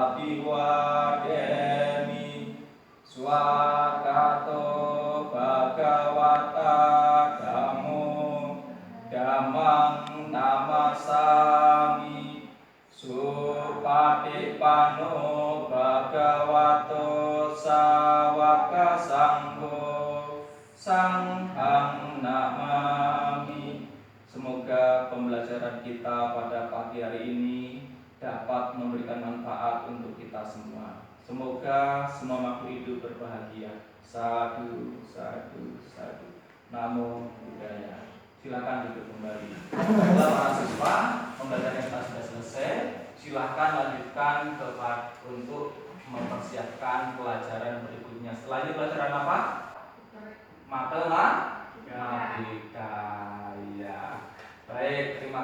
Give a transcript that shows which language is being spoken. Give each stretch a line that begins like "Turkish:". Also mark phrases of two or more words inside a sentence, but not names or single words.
Pali: Abhiwademi Swakato Bhagawata Dhammo Dhammang Namasami Supatipanno Bhagavato Sawaka Sangho Sanghang Namami.
Indonesian: Semoga pembelajaran kita pada pagi hari ini dapat memberikan manfaat untuk kita semua. Semoga semua makhluk hidup berbahagia.
Pali: Sadu, sadu, sadu. Namo Buddhaya.
Indonesian: Silakan duduk kembali. Baiklah para siswa, pembelajaran kita sudah selesai. Silakan lanjutkan untuk mempersiapkan pelajaran berikutnya. Nah, setelah ini pelajaran apa? Matematika. Ya. Baik, terima kasih.